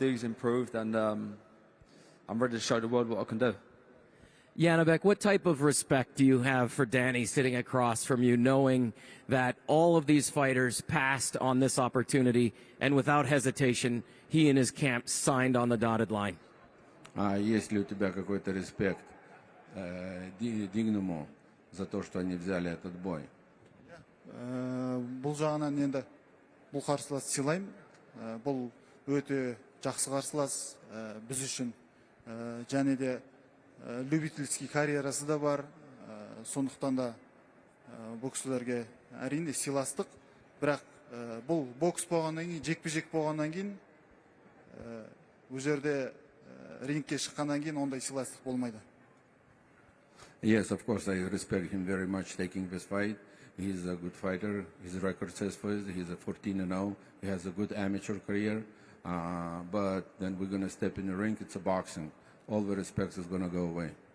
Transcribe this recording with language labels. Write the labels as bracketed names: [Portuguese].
[English] He's improved, and I'm ready to show the world what I can do. Janibek, what type of respect do you have for Danny sitting across from you, knowing that all of these fighters passed on this opportunity and without hesitation, he and his camp signed on the dotted line? [Russian] Есть ли у тебя какой-то респект Дигнуму за то, что они взяли этот бой? [Kazakh] Бұл жағынан енді бұл қарсылас сыйлаймын. Бұл өте жақсы қарсылас біз үшін. Және де любительский карьерасы да бар. Сондықтан да бұл кісілерге әрине сыйластық. Бірақ бұл бокс болғаннан кейін, жекпе-жек болғаннан кейін, бұл жерде рингке шыққаннан кейін ондай сыйластық болмайды. [English] Yes, of course, I respect him very much taking this fight. He's a good fighter. His record says for it. He's a 14-0. He has a good amateur career. But then we're going to step in the ring. It's a boxing. All the respect is going to go away.